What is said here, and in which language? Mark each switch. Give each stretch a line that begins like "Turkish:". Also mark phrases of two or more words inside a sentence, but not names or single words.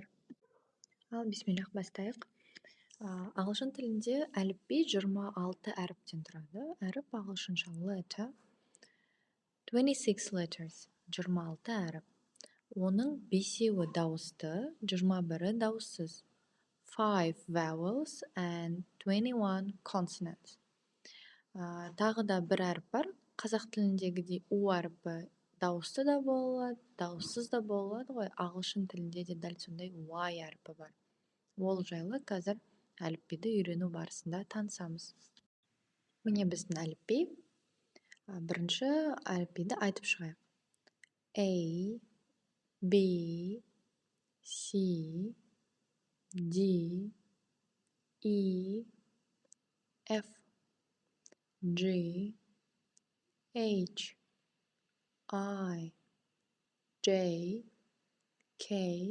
Kazakh: Ал бисмиллах бастайық. Ағылшын тілінде әліпби 26 әріптен тұрады. Әріп ағылшынша letter. 26 letters, 26 әріп. Оның 5-еуі дауысты, 21-і дауыссыз.
English: 5 vowels and 21 consonants.
Kazakh: Тағы да бір әріп бар. Қазақ тіліндегідей у әріпі дауысты да болады, дауыссыз да болады ғой. Ағылшын тілінде де дәл сондай Y әріпі бар. Ол жайлы қазір әліпбиді үйрену барысында танысамыз. Міне біздің әліпби. Бірінші әліпбиді айтып шығайық.
English: A, B, C, D, E, F, G, H, I, J, K,